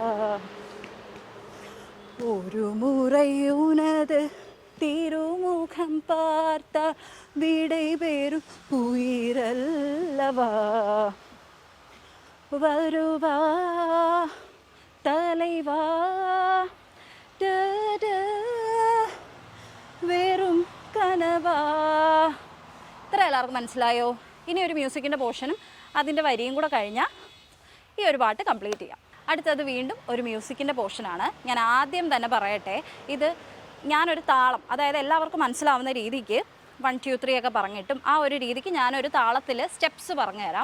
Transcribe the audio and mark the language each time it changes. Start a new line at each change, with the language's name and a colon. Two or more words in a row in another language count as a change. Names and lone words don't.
Tamil: ஒரு முறை உனது திருமுகம் பார்த்தா விடை பெறும் உயிரல்லவா வருவா தலைவா
Malayalam: വെറും കനവാ. ഇത്ര എല്ലാവർക്കും മനസ്സിലായോ? ഇനി ഒരു മ്യൂസിക്കിൻ്റെ പോർഷനും അതിൻ്റെ വരിയും കൂടെ കഴിഞ്ഞാൽ ഈ ഒരു പാട്ട് കംപ്ലീറ്റ് ചെയ്യാം. അടുത്തത് വീണ്ടും ഒരു മ്യൂസിക്കിൻ്റെ പോർഷനാണ്. ഞാൻ ആദ്യം തന്നെ പറയട്ടെ, ഇത് ഞാനൊരു താളം, അതായത് എല്ലാവർക്കും മനസ്സിലാവുന്ന രീതിക്ക് 1 2 3 ഒക്കെ പറഞ്ഞിട്ടും ആ ഒരു രീതിക്ക് ഞാനൊരു താളത്തിൽ സ്റ്റെപ്സ് പറഞ്ഞു തരാം.